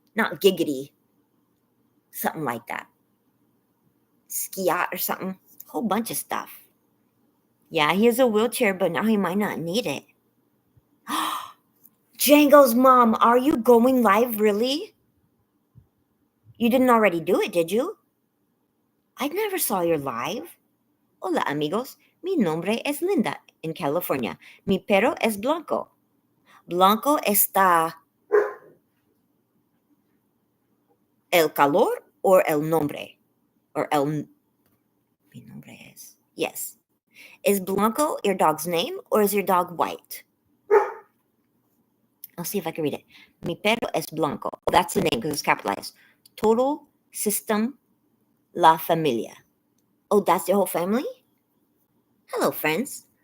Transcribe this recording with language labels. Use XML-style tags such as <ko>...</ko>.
<en>Not giggity, something like that. Skiat or something. A whole bunch of stuff. Yeah, he has a wheelchair, but now he might not need it. Django's mom, are you going live really? You didn't already do it, did you? I never saw your live.</en> <es>Hola, amigos. Mi nombre es Linda</es> <en>in California.</en> <es>Mi perro es Blanco. Blanco está el calor or el nombre? Or el. Mi nombre es. Yes.</es> <en>Is Blanco your dog's name or is your dog white? I'll see if I can read it.</en> <es>Mi perro es Blanco.</es> <en>Oh, that's the name because it's capitalized. Total System La Familia. Oh, that's your whole family? Hello, friends.</en>